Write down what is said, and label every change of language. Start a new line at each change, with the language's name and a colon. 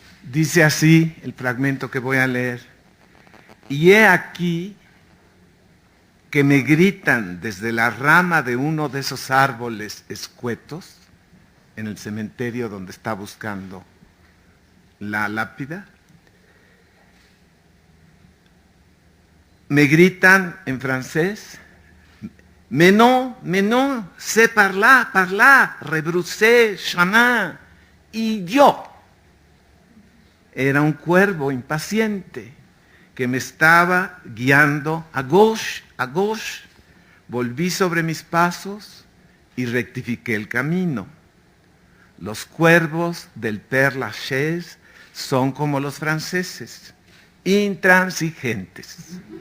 Spanish: Dice así el fragmento que voy a leer. Y he aquí que me gritan desde la rama de uno de esos árboles escuetos, en el cementerio donde está buscando la lápida, me gritan en francés,
French: mais non, c'est par là, rebrousser, chemin, idiot.
Spanish: Era un cuervo impaciente que me estaba guiando
French: a gauche.
Spanish: Volví sobre mis pasos y rectifiqué el camino. Los cuervos del Père Lachaise son como los franceses, intransigentes.